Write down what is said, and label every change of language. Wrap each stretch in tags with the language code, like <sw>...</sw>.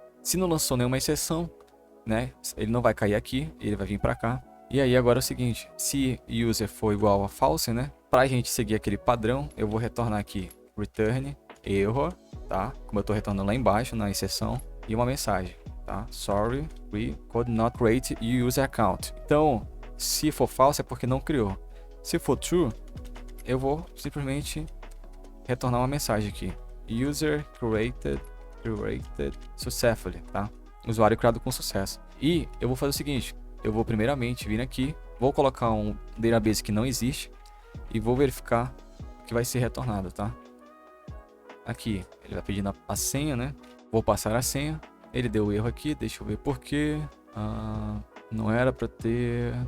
<pt>Se não lançou nenhuma exceção, né? Ele não vai cair aqui, ele vai vir para cá. E aí agora é o seguinte, se user for igual a false, né? Para a gente seguir aquele padrão, eu vou retornar aqui return error, tá? Como eu estou retornando lá embaixo na exceção, e uma mensagem, tá?</pt> <en>Sorry, we could not create user account.</en> <pt>Então, se for false é porque não criou. Se for true, eu vou simplesmente retornar uma mensagem aqui.</pt> <en>User created successfully, tá?</en> <pt>Usuário criado com sucesso. E eu vou fazer o seguinte, eu vou primeiramente vir aqui, vou colocar um database que não existe e vou verificar o que vai ser retornado, tá? Aqui, ele vai pedindo a senha, né? Vou passar a senha. Ele deu erro aqui, deixa eu ver por quê. Não era para ter...</pt>